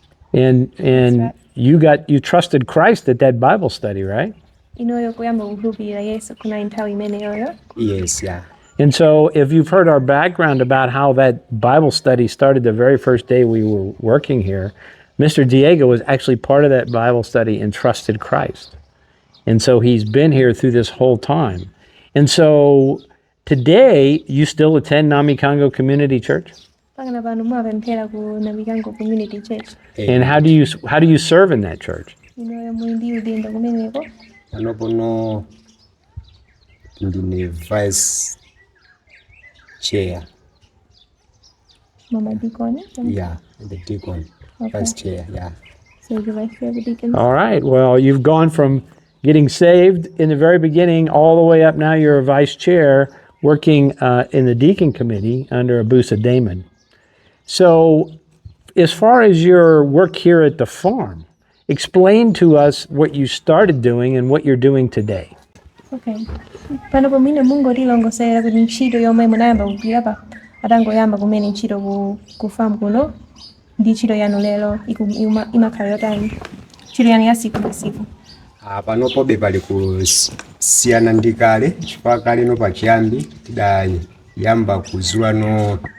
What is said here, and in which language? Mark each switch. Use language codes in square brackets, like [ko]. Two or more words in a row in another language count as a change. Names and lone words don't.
[en] And you trusted Christ at that Bible study, right? [ny] Inoyo kuyamba kukhulupirira Yesu kunali nthawi imeneyoyo. [en] Yes, yeah. And so if you've heard our background about how that Bible study started the very first day we were working here, Mr. Diego was actually part of that Bible study and trusted Christ. And so he's been here through this whole time. And so today, you still attend Namikango Community Church? [ny] Pakana pano mumapemphera ku Namikango Community Church. [en] And how do you serve in that church? [ny] Inoyo muli ndi udindo kumeneko. Pano pono ndine [en] vice chair. Mama Deacon. Yeah, the deacon. Okay. Vice chair, yeah. So you're vice chair of the deacons. All right. Well, you've gone from getting saved in the very beginning all the way up now you're a vice chair working in the deacon committee under Abusa Damon. So as far as your work here at the farm, explain to us what you started doing and what you're doing today. Okay. [ny] Pano pomino mungolilongosera kuti ntchito yomwe munayamba kugwira pa atangoyamba kumene ntchito ku farm kuno ndi ntchito yanu lero imakhala yotani ntchito yanu ya siku ndi siku. Panopobe pali kusiyana ndi kale chifukwa kale no pachiyambi tidayamba kuzulano